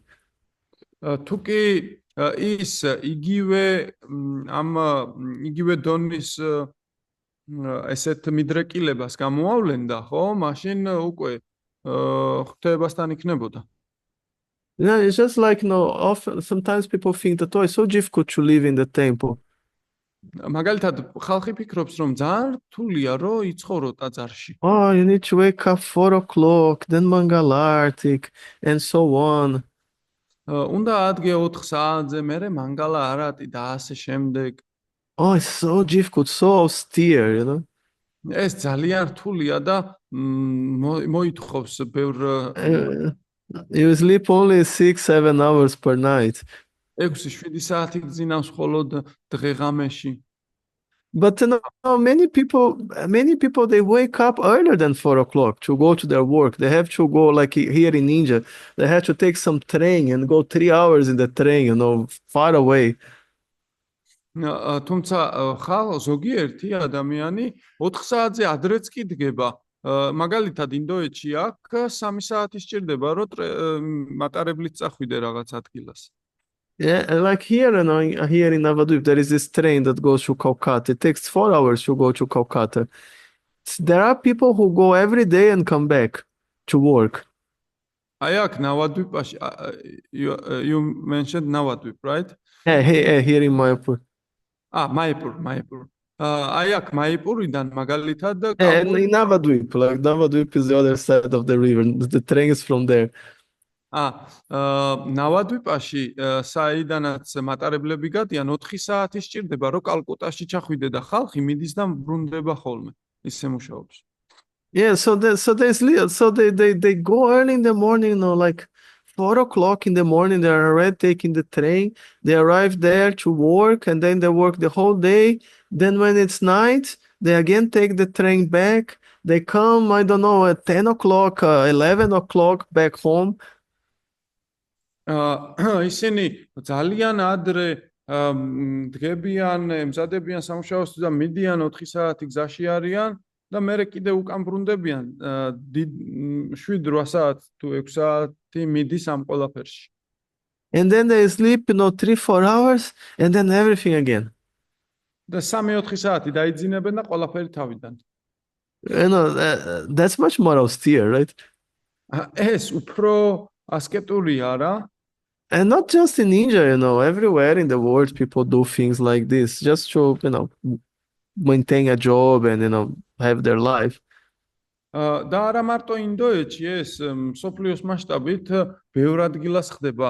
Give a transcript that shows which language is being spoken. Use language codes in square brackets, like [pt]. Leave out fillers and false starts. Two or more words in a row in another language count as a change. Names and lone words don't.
[ka] თუ კი ის იგივე დონის ესეთ მიდრეკილებას გამოავლენდა, ხო, მაშინ უკვე ღვთაებასთან იქნებოდა. [en] Yeah, it's just like often sometimes people think that it's so difficult to live in the temple. [ka] მაგალითად, ხალხი ფიქრობს, რომ ძალიან რთულია, რომ იცხოვრო ტაძარში. [en] Oh, you need to wake up 4 o'clock, then Mangalartik, and so on. [ka] უნდა ადგე 4 საათზე, მერე მანგალა არატი და ასე შემდეგ. [en] Oh, it's so difficult, so austere, you know. [ka] ეს ძალიან რთულია და მოითხოვს ბევრ [en] You sleep only 6-7 hours per night. [ka] 6-7 საათი გძინავს მხოლოდ დღე-ღამეში. [en] But many people they wake up earlier than 4 o'clock to go to their work. They have to go, like here in India, they have to take some train and go 3 hours in the train, you know, far away. [ka] თუმცა ზოგიერთი ადამიანი 4 საათზე ადრეც კი დგება მაგალითად ინდოეთში აქ 3 საათი სჭირდება რომ მატარებლით წახვიდე რაღაც ადგილას. [en] Yeah, like here, here in Navadvip, there is this train that goes to Kolkata. It takes 4 hours to go to Kolkata. There are people who go every day and come back to work. [ka] აი აქ ნავადვიპაში [en] you mentioned Navadvip, right? Here in Mayapur. [ka] მაიპურ. აი აქ მაიპურიდან მაგალითად [en] In Navadvip, like Navadvip is the other side of the river. The train is from there. [ka] ნავადვიპაში საიდანაც მატარებლები გადიან 4 საათი სჭირდება რომ კალკუტაში ჩახვიდე და ხალხი მიდის და ბრუნდება ხოლმე. ისე მუშაობს. [en] Yeah, so they go early in the morning, like 4 o'clock in the morning. They're already taking the train. They arrive there to work, and then they work the whole day. Then when it's night, they again take the train back. They come, I don't know, at 10 o'clock, 11 o'clock back home. [ka] ისინი ძალიან ადრე დგებიან, ემზადებიან სამუშაოსთვის და მიდიან 4 საათი გზაში არიან და მერე კიდე უკან ბრუნდებიან 7-8 საათ თუ 6 საათი მიდის ამ ყველაფერში. [en] And then they sleep, 3-4 hours, and then everything again. [ka] და 3-4 საათი დაიძინებენ და ყველაფერი თავიდან. [en] That's much more austere, right? [ka] ეს უფრო ასკეტურია რა. [en] And not just in India, everywhere in the world people do things like this just to, maintain a job and, have their life. [ka] და არა მარტო ინდოეთში ეს სოფლიოს მასშტაბით ბევრ ადგილას ხდება.